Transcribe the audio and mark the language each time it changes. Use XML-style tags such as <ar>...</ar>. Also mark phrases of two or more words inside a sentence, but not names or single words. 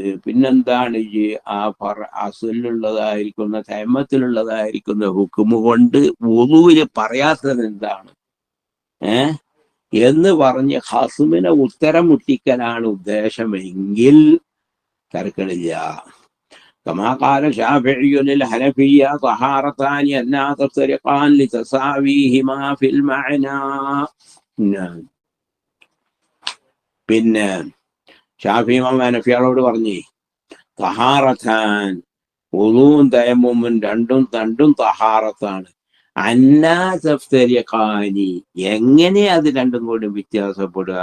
<ml>പിന്നെന്താണ് ഈ അസലിലുള്ളതായിരിക്കുന്ന തയമ്മത്തിലുള്ളതായിരിക്കുന്ന ഹുക്കുമ് കൊണ്ട് വുളുവില് പറയാത്തത് എന്താണ് എന്ന് പറഞ്ഞ് ഹസ്മിനെ ഉത്തരം മുട്ടിക്കലാണ് ഉദ്ദേശമെങ്കിൽ തർക്കമില്ല.</ml> <ar>كما قال الشافعي للحنفية طهارتان أنها تفترقان لتساويهما في المعنى.</ar> <ml>പിന്നെ ഷാഫി ഇമാം ഹനഫികളോട് പറഞ്ഞേ, തഹാറത്താൻ വുളൂഉം തയമ്മുമും രണ്ടും തഹാറത്താണ്. അന്നാസഫ്തരിഖാനി എങ്ങനെ അത് രണ്ടും കൂടി വ്യത്യാസപ്പെടുക?</ml>